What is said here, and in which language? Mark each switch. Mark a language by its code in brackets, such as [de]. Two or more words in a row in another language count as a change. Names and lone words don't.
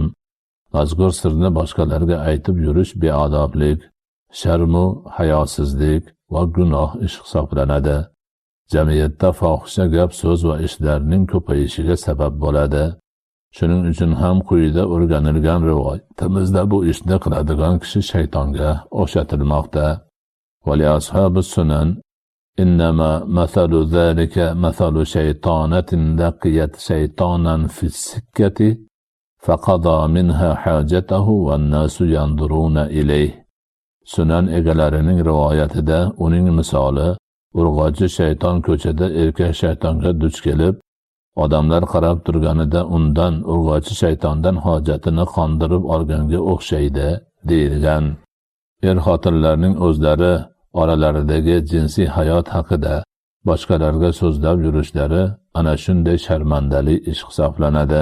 [uz] Mazkur sirni boshqalarga aytib yurish beodoblik, sharmu hayosizlik va gunoh ish hisoblanadi. Jamiyatda fohisha gap so'z va ishlarning ko'payishiga sabab bo'ladi. Shuning uchun ham quyida o'rganilgan rivoyatimizda bu ishni qiladigan kishi shaytonga o'xshatilmoqda. [ar] ولأصحاب السنن إنما مثل ذلك مثل شيطانة لقيت شيطانا في السكة فقضى منها حاجته والناس ينظرون إليه. [uz] Sunan egalarining rivoyatida uning misoli urg'ochi shayton ko'chada erkak shaytonga duch kelib, odamlar qarab turganida undan urg'ochi shaytondan hojatini qondirib olganga o'xshaydi deyilgan. Xotinlarning o'zlari oralaridagi jinsiy hayot haqida boshqalarga so'zlab yurishlari ana shunday sharmandali ish hisoblanadi.